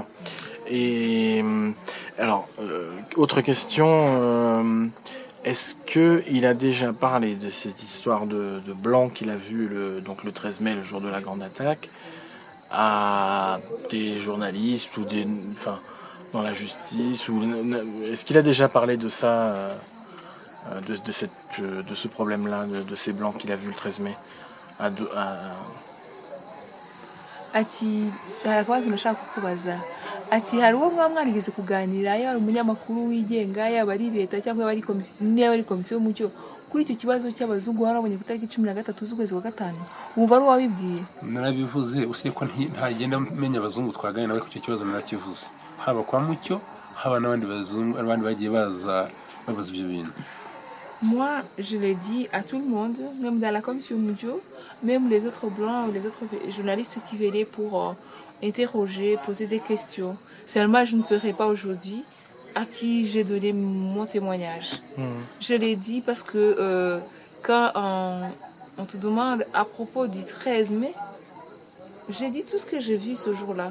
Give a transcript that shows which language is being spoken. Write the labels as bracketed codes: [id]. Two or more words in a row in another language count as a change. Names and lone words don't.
[fr] Et alors, autre question, est-ce qu'il a déjà parlé de cette histoire de blanc qu'il a vu donc le 13 mai, le jour de la grande attaque, à des journalistes ou dans la justice est-ce qu'il a déjà parlé de ça, de ce problème-là, de ces blancs qu'il a vu le 13 mai? [rw] Ati harakoze nashaka kukubaza ati hari uwo mwarigeze kuganira yaba umunyamakuru wigenga yaba ari leta cyangwa yaba ari komisiyo y'umucyo kuri icyo kibazo cy'abazungu warabonye ku itariki 13 z'ukwezi kwa gatanu wumva ari uwabibwiye? narabivuze usibye ko ntagenda menya abazungu twaganira nawe ku icyo kibazo narakivuze, haba kwa Mucyo haba n'abandi bazungu abandi bagiye baza babaza ibyo bintu. [fr] Moi, je l'ai dit à tout le monde, même dans la commission Mujo, même les autres blancs ou les autres journalistes qui venaient pour interroger, poser des questions. Seulement, je ne serai pas aujourd'hui à qui j'ai donné mon témoignage. Je l'ai dit parce que quand on te demande à propos du 13 mai, j'ai dit tout ce que j'ai vu ce jour-là.